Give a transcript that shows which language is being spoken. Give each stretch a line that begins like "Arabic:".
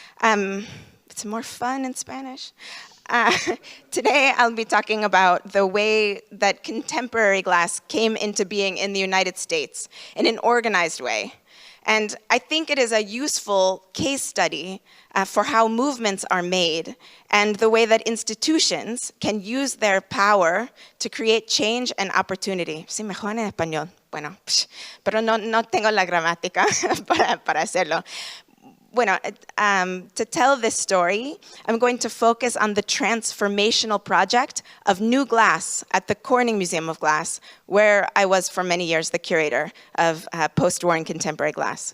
English: It's more fun in Spanish. Today, I'll be talking about the way that contemporary glass came into being in the United States in an organized way. And I think it is a useful case study for how movements are made and the way that institutions can use their power to create change and opportunity.
Spanish: Sí, mejor en español. Bueno, pero no tengo la gramática para hacerlo.
English: Bueno, to tell this story, I'm going to focus on the transformational project of New Glass at the Corning Museum of Glass, where I was for many years the curator of post-war and contemporary glass.